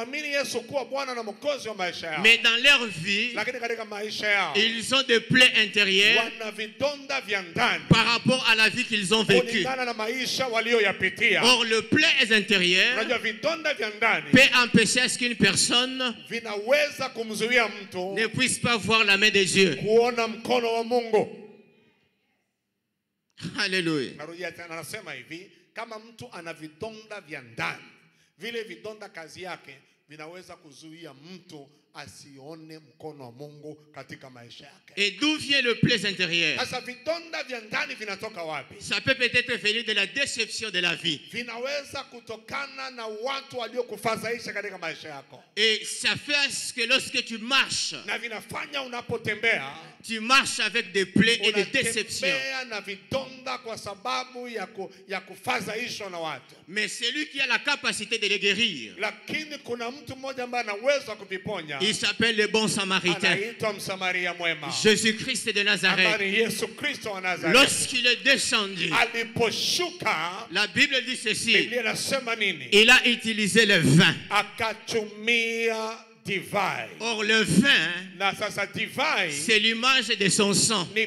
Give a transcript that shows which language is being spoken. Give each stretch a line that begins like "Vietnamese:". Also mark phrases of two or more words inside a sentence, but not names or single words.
French: Mais dans leur vie, ils ont des plaies intérieures par rapport à la vie qu'ils ont vécue. Or, le plaie intérieure peut empêcher à ce qu'une personne ne puisse pas voir la main de Dieu. Alléluia.
Swahili: Kama mtu ana vidonda vya ndani, vile vidonda kazi yake vinaweza kuzuia mtu asione mkono wa Mungu katika maisha yake.
French: Et d'où vient le plaie intérieur?
Swahili: Sasa vidonda vya ndani vinatoka wapi?
French: Ça peut peut-être venir de la déception de la vie.
Swahili: Vinaweza kutokana na watu waliokufadhaisha katika maisha yako.
French: Et ça fait ce que lorsque tu marches,
Swahili: na vinafanya unapotembea,
French: tu marches avec des plaies et des déceptions.
Swahili: Na vidonda kwa sababu ya kufadhaishwa na watu.
French: Mais celui qui a la capacité de les guérir,
Swahili: lakini kuna mtu mmoja ambaye anaweza kuviponya.
French: Il s'appelle le bon samaritain. Jésus-Christ de Nazareth. Lorsqu'il est descendu, la Bible dit ceci, il a utilisé le vin. Or le vin, c'est l'image de son sang.